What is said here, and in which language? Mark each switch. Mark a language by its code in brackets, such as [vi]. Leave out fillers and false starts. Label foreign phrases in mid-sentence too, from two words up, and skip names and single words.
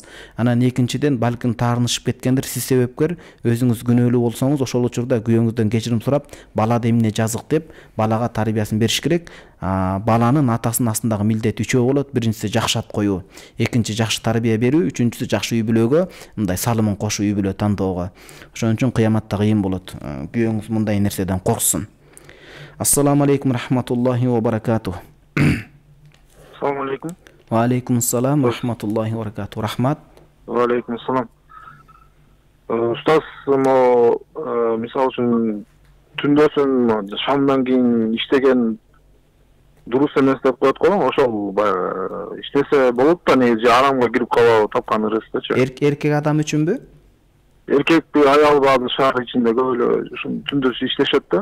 [ky] Анан экинчиден, балким таарынышып кеткендир, сиз себепкер, өзүңүз күнөөлүү болсоңуз, ошол учурда күйөөңүздөн кечирим сурап, бала эмне жазык деп балага тарбиясын бериш керек. Баланын атасынын астындагы милдети үчөө болот. Биринчиси жакшы ат коюу, экинчи жакшы тарбия берүү, үчүнчүсү жакшы үй бүлөгө, мындай салымын кошуу, үй бүлө тандоого. Ошон үчүн кыяматта кыйын болот. Күйөөңүз мындай нерседен корксун. [ar] السلام عليكم رحمة الله و بركاته. السلام عليكم. و عليكم السلام و رحمة الله و بركاته. [ky] Rahmat. [ar] و عليكم السلام. [ky] Ustaz, misal үчүн түндөсүн шамдан кийин иштеген дурус эмес деп коет го, ошол иштесе болот да, негизи арамга кирип калабы тапкан ырысычы. Эркек адам үчүнбү? Эркекпи, аялбы, азыр шаар ичинде көп эле ушун түндөс иштешет да.